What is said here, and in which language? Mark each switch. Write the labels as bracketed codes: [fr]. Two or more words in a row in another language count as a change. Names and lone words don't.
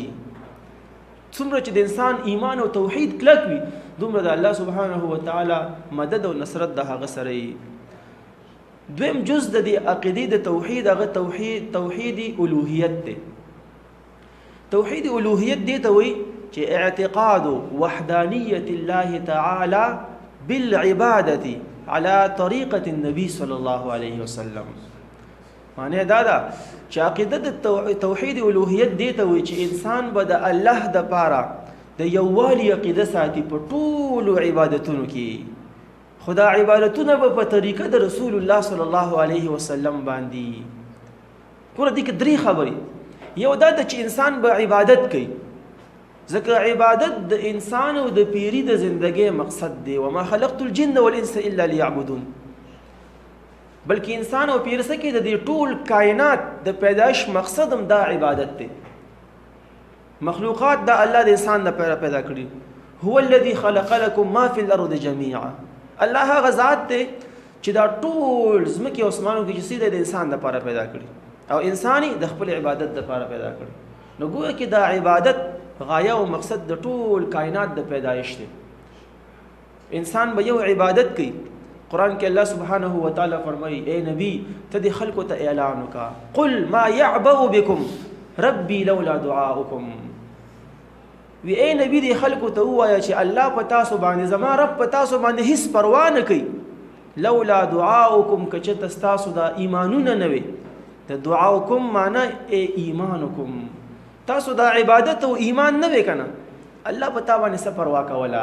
[ps] څومره چې د انسان ایمان او توحید کلک وي، دومره د [ar] الله سبحانه وتعالی [ps] مدد او نصرت د هغه سره وي. دویم جز د دې عقیدې د توحید هغه توحید الوهیت دی. توحید الوهیت دی ته وایي چې [ar] اعتقاد وحدانیت الله تعالی بالعبادة على طریقة النبي صلی الله علیه وسلم. [ps] معنی دا ده چې عقیده د توحید الوهیت دی ته وایي چې انسان به د الله دپاره د یووالي عقیده ساتي په ټولو عبادتونو کې، خو دا عبادتونه به په طریقه د رسول الله [ar] صلی الله علیه وسلم [ps] باندې. ګوره دې کې درې خبرې، یو دا ده چې انسان به عبادت کوي، ځکه عبادت د انسان او د پیري د زندګۍ مقصد دی. [ar] وما خلقت الجن والانس الا ليعبدون. [ps] بلکې انسان او پیر څه کې د دې ټول کائنات د پیدایش مقصد هم دا عبادت دی. مخلوقات دا الله د انسان لپاره پیدا کړي. [ar] هو الذي خلق لكم ما في الارض جميعا. [ps] الله هغه ذات دی چې دا ټول ځمکې او اسمانو کې چې څه د انسان لپاره پیدا کړي او انساني د خپل عبادت لپاره پیدا کړي. نو ګویا کې دا عبادت غایه او مقصد د ټول کائنات د پیدایش دی. انسان به یو عبادت کوي. قرآن کې [ar] الله سبحانه وتعالی [ps] فرمایي اے نبی ته دې خلکو ته اعلان وکړه، [ar] قل ما يعبأ بكم ربي لولا دعاؤكم. [ps] وی اے نبی دې خلکو ته ووایه چې الله په تاسو باندې، زما رب په تاسو باندې هیڅ پروا نه کوي. [ar] لولا دعاؤكم [ps] که چېرته ستاسو دا ایمانونه نه وي. د دعاؤكم معنی [ar] ای ایمانکم، [ps] تاسو دا عبادت او ایمان نه وي که نه، الله په تا باندې څه پروا کوله.